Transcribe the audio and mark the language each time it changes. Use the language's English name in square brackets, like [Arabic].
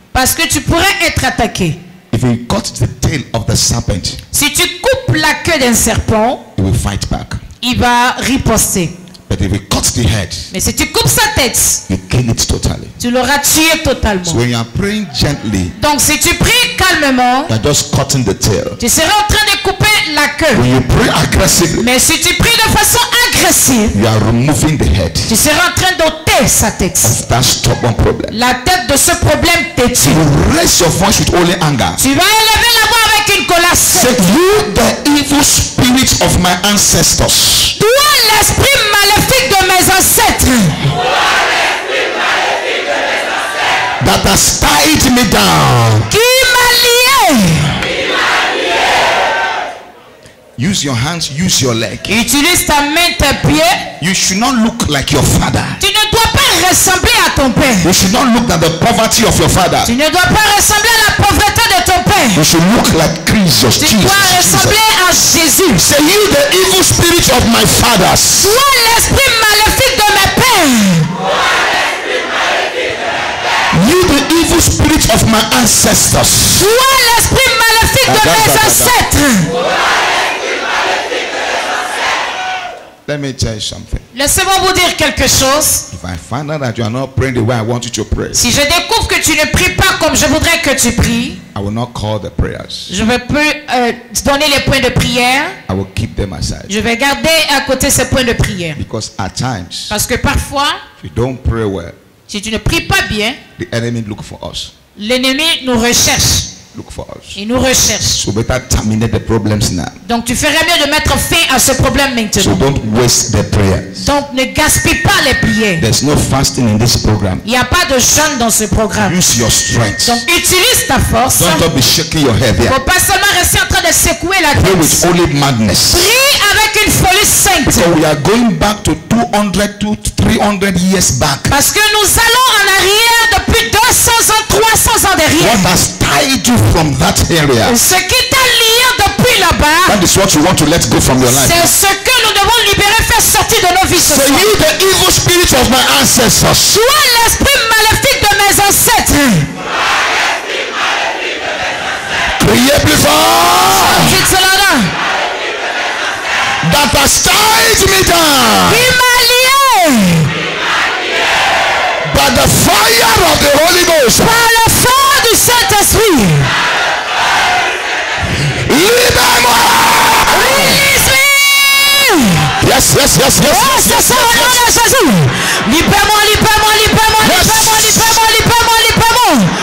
[French] Parce que tu pourrais être attaqué. [English] If you cut the tail of the serpent, [French] Si tu coupes la queue d'un serpent, [English] he will fight back. [French] il va riposter. [English] But if you cut the head, [French] Mais si tu coupes sa tête, [English] you kill it totally. [French] tu l'auras tué totalement. [English] So when you are praying gently, [French] Donc si tu pries calmement, [English] you are just cutting the tail. [French] tu seras en train de couper la queue. [English] When you pray aggressively, [French] Mais si tu pries de façon agressive, [English] you are removing the head [French] tu seras en train d'ôter sa tête. [English] of that stubborn problem. [French] La tête de ce problème têtu. [English] You raise your voice with only anger. [French] Tu vas élever la voix avec une colère [English] Say, [French] sec. [English] you the evil spirit of my ancestors, [French] Toi l'esprit maléfique de mes ancêtres [English] that has tied me down. [French] qui m'a lié. [English] Use your hands, use your leg. [French] Utilise ta main, tes pieds. [English] You should not look like your father. [French] Tu ne dois pas ressembler à ton père. [English] You should not look at the poverty of your father. [French] Tu ne dois pas ressembler à la pauvreté de ton père. [English] You should look like Jesus. [French] Tu dois ressembler à Jésus. [English] Say, you the evil spirit of my fathers, [French] Toi l'esprit maléfique de mes pères. [English] you the evil spirit of my ancestors, [French] Toi l'esprit maléfique de mes ancêtres. [English] let me tell you something. [French] Laissez-moi vous dire quelque chose. [English] If I find out that you are not praying the way I want you to pray, [French] Si je découvre que tu ne pries pas comme je voudrais que tu pries, [English] I will not call the prayers. [French] je vais plus donner les points de prière. [English] I will keep them aside. [French] Je vais garder à côté ces points de prière. [English] Because at times, [French] Parce que parfois, [English] if you don't pray well, [French] si tu ne pries pas bien, [English] the enemy look for us. [French] l'ennemi nous recherche. [English] Look for us. [French] Il nous recherche. [English] So better terminate the problems now. [French] Donc tu ferais mieux de mettre fin à ce problème [English] So [French] maintenant. [English] don't waste the prayers. [French] Donc ne gaspille pas les prières. [English] There's no fasting in this program. [French] Il n'y a pas de jeûne dans ce programme. [English] Use your strength. [French] Donc utilise ta force. [English] Don't be shaking your head [French] Il ne [English] here. [French] faut pas seulement rester en train de secouer la [English] Pray with [French] tête. [English] holy madness. [French] Prie avec une folie sainte. [English] So we are going back to 200 to 300 years back. [French] Parce que nous allons en arrière depuis 200 ans, 300 ans derrière. [English] What has tied you from that area? [French] Ce qui t'a lié depuis là-bas, [English] That is what you want to let go from your life. [French] c'est ce que nous devons libérer, faire sortir de nos vies ce [English] Say, [French] soir. [English] you the evil spirit of my ancestors, [French] Toi l'esprit maléfique de mes ancêtres. criez plus fort, Dites cela là. [English] that has tied me down [French] Qui m'a lié [English] by the fire of the Holy Ghost. [French] par le feu du Saint-Esprit. Libère-moi. [English] Release me. Yes, yes, yes, yes. [French] Oh, c'est ça au nom de Jésus. Libère-moi, libère-moi, libère-moi, libère-moi, libère-moi, libère-moi, libère-moi.